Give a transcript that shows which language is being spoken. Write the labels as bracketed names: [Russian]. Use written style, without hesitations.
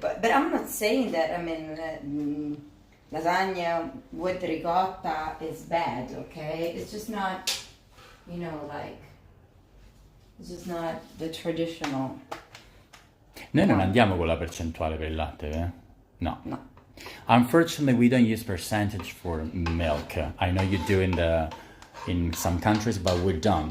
[English] But I'm not saying that, I mean, lasagna with ricotta is bad, okay? It's just not, it's just not the traditional. [Italian] Noi non andiamo con la percentuale per il latte, eh? No. No. [English] Unfortunately, we don't use percentage for milk. I know you do in some countries, but we don't.